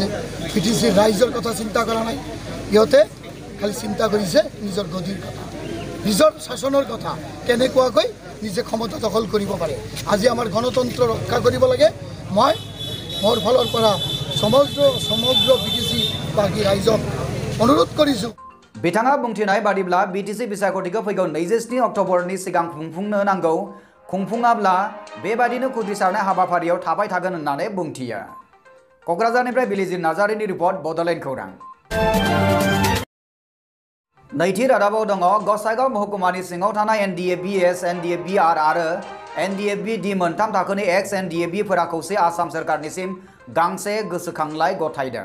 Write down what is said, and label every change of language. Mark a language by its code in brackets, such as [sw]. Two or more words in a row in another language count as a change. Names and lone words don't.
[as] বিটিসিৰ ৰাইজৰ কথা চিন্তা কৰা নাই, ইহঁতে খালি চিন্তা কৰিছে নিজৰ গদিৰ কথা, নিজৰ শাসনৰ কথা, কেনেকুৱাকৈ নিজে ক্ষমতা দখল কৰিব পাৰে। আজি আমাৰ গণতন্ত্ৰ ৰক্ষা কৰিব লাগে। মই মোৰ ফালৰ পৰা সমগ্ৰ বিটিসি বাকী ৰাইজক অনুৰোধ কৰিছোঁ। [brx] बिथाङा बुंथिनाय बादिब्ला बिटिसि बिसायख'थिखौ फैगौ 27 अक्ट'बरनि सिगां खुंफुंनो नांगौ, खुंफुङाब्ला बेबादिनो खुद्रिसारनाय हाबाफारियाव थाबाय थागोन होननानै बुंथियो। क'क्राझारनिफ्राय बिलिजित नार्जारिनि रिपर्ट बड'लेण्ड खौरां। नैथि रादाबाव दङ गसाइगाव महकुमानि सिङाव थानाय एनडिए-बिएस, एनडिए-बिआर आरो एनडिए-बिडि मोनथाम थाखोनि एक्स एनडिए-बिफोरा खौसे आसाम सोरखारनिसिम गांसे गोसोखांलाइ गथायदों।